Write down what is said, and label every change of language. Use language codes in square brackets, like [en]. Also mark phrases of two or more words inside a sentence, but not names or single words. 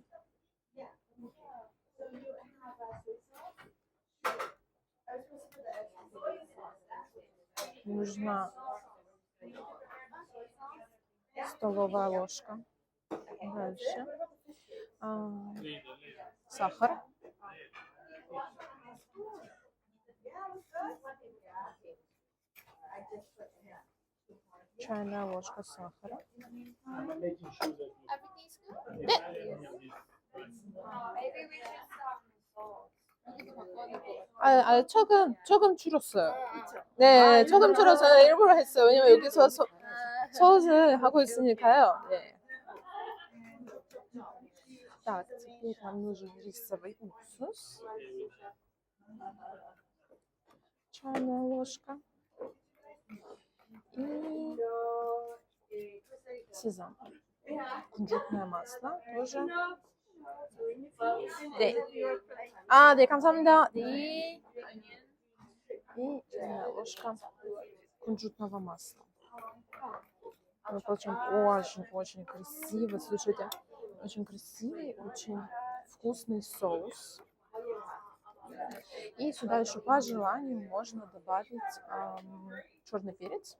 [ru] Нужна столовая ложка. Дальше сахар. Чайная ложка сахара. [ko] 조금 줄었어요. 네, 조금 줄어서 일부러 했어요. 왜냐면 여기서 소스를 하고 있으니까요. 네. [ru] Так, теперь нам нужен рисовый уксус. Чайная ложка. И сезам. кунжутное масло тоже. [ko] 네. 네, 감사합니다. 네. [ru] И чайная ложка кунжутного масла. Мы получаем очень-очень красивый, слушайте, очень красивый, очень вкусный соус. И сюда еще по желанию можно добавить черный перец.